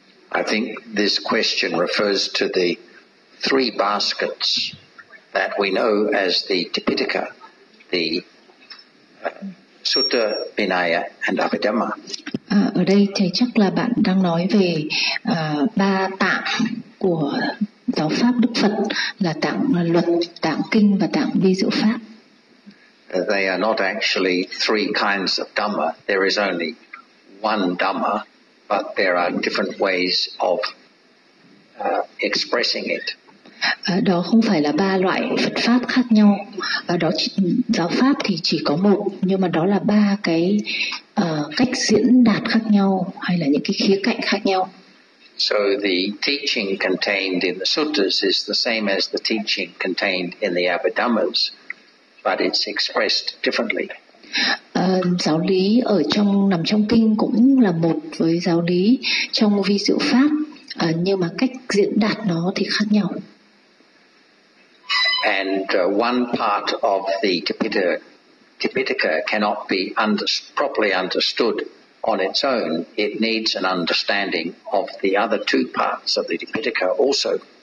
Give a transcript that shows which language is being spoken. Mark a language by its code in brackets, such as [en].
[en] I think this question refers to the three baskets that we know as the Tipitaka, the Sutta, Vinaya and Abhidhamma. [vi] Ở đây thầy chắc là bạn đang nói về ba tạng của giáo pháp Đức Phật, là tạng luật, tạng kinh và tạng vi diệu pháp. [en] They are not actually three kinds of dhamma. There is only one dhamma, but there are different ways of expressing it. [vi] Đó không phải là ba loại Phật pháp khác nhau. Đó chỉ, giáo pháp thì chỉ có một, nhưng mà đó là ba cái cách diễn đạt khác nhau hay là những cái khía cạnh khác nhau. [en] So the teaching contained in the suttas is the same as the teaching contained in the Abhidhammas, but it's expressed differently. [vi] Giáo lý ở trong nằm trong kinh cũng là một với giáo lý trong vi diệu pháp, nhưng mà cách diễn đạt nó thì khác nhau. [en] And one part of the Tipitaka cannot be properly understood on its own. It needs an understanding of the other two parts of the Tipitaka also.